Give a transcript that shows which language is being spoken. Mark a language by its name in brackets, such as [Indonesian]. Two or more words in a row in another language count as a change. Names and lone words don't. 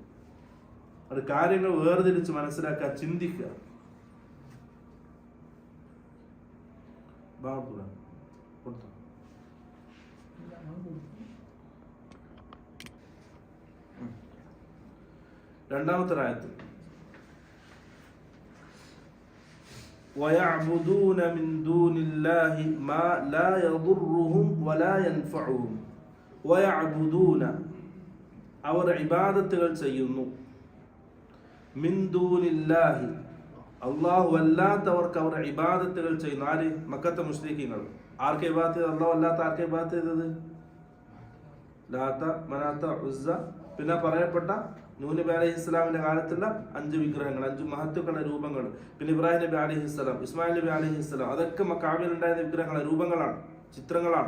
[Malayalam] അത് കാര്യങ്ങൾ വേർതിരിച്ച് മനസ്സിലാക്കാൻ ചിന്തിക്കുക. രണ്ടാമത്തെ ആയത്ത്, [Arabic] وَيَعْبُدُونَ مِن دُونِ اللَّهِ مَا لَا يَضُرُّهُمْ وَلَا يَنْفَعُهُمْ وَيَعْبُدُونَ, [Malayalam] അവർ ഇബാദത്തുകൾ ചെയ്യുന്നു, [Arabic] من دون الله, [Malayalam] അല്ലാഹു അല്ലാത്തവർക്ക് അവർ ഇബാദത്തുകൾ ചെയ്യുന്നു. ആര്? മക്കത്തെ മുശ്രിക്കീങ്ങൾ. ആർക്ക് ഇബാദത്ത് ചെയ്തത്? അല്ലാഹു അല്ലാത്ത ആർക്ക് ഇബാദത്ത് ചെയ്തത്? ലാത്ത, മനാത്ത, ഉസ്സ, പിന്നെ പറയപ്പെട്ട നൂഹ് നബി [Arabic] عليه السلام [Malayalam] കാലത്തുള്ള 5 വിഗ്രഹങ്ങൾ, 5 മഹത്തുക്കളുടെ രൂപങ്ങൾ, പിന്നെ ഇബ്രാഹിം നബി [Arabic] عليه السلام, [Malayalam] ഇസ്മായിൽ നബി [Arabic] عليه السلام, [Malayalam] അതൊക്കെ മക്കാബിൽ ഉണ്ടായിരുന്ന വിഗ്രഹങ്ങളെ രൂപങ്ങളാണ്, ചിത്രങ്ങളാണ്.